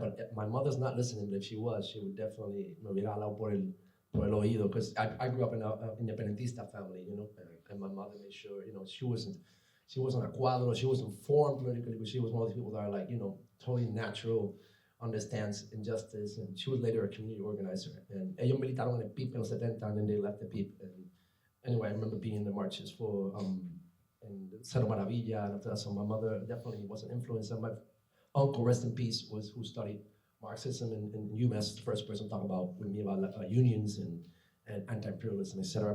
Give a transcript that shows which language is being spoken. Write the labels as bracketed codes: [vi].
[en] But my mother's not listening, but if she was, she would definitely [es] me hubiera hablado por el oído, [en] because I grew up in an independentista family, and my mother made sure, she wasn't a cuadro, she wasn't formed politically, but she was one of those people that are like, totally natural, understands injustice, and she was later a community organizer. And [es] ellos militaron en el PIP en los 70, [en] and then they left the PIP. And anyway, I remember being in the marches for in Cerro Maravilla, and after that, so my mother definitely was an influence. And my uncle, rest in peace, was who studied Marxism in UMass, the first person to talk with me about unions and anti-imperialism, etc.